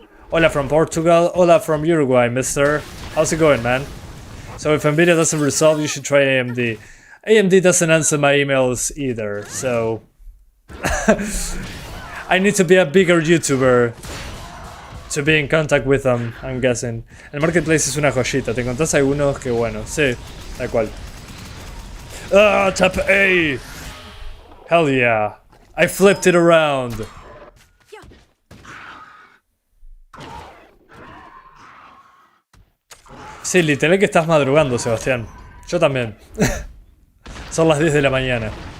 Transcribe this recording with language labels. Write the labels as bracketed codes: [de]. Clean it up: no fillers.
[en] Hola from Portugal, hola from Uruguay, mister. How's it going, man? So if Nvidia doesn't resolve, you should try AMD. AMD doesn't answer my emails either, so... I need to be a bigger YouTuber to be in contact with them, I'm guessing. [es] El marketplace es una joyita, te encontrás algunos que bueno, sí, tal cual. [en] Ah, tap A! Hell yeah, I flipped it around. [es] Sí, literal que estás madrugando, Sebastián. Yo también. Son las 10 de la mañana.